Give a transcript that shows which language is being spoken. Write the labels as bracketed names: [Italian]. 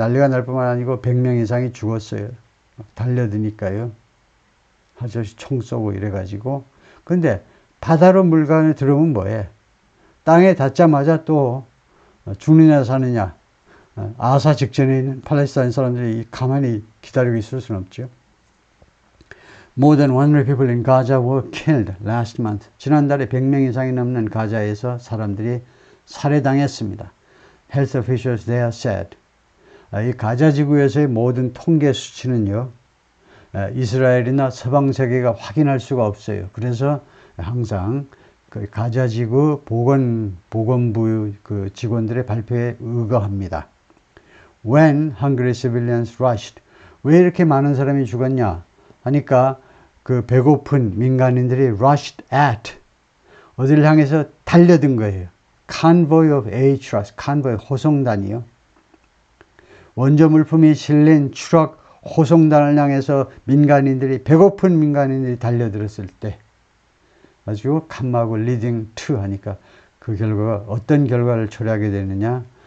[Korean] 난리가 날 뿐만 아니고 100명 이상이 죽었어요. 달려드니까요. 아저씨 총 쏘고 이래가지고. 근데 바다로 물건을 들어오면 뭐해? 땅에 닿자마자 또 죽느냐 사느냐. 아사 직전에 있는 팔레스타인 사람들이 가만히 기다리고 있을 수는 없죠. [English] More than 100 people in Gaza were killed last month. [Korean] 지난달에 100명 이상이 넘는 가자에서 사람들이 살해당했습니다. [English] Health officials there said. [Korean] 이 가자 지구에서의 모든 통계 수치는요. 이스라엘이나 서방 세계가 확인할 수가 없어요. 그래서 항상 그 가자 지구 보건부 그 직원들의 발표에 의거합니다. [English] When hungry civilians rushed. [Korean] 왜 이렇게 많은 사람이 죽었냐? 하니까 그 배고픈 민간인들이 [English] rushed at. [Korean] 어디를 향해서 달려든 거예요. [English] Convoy of aid trucks. [Korean] Convoy 호송단이요. 원조 물품이 실린 추락 호송단을 향해서 배고픈 민간인들이 달려들었을 때 아주 칸막을 [English] leading to [Korean] 하니까 그 결과가 어떤 결과를 초래하게 되느냐?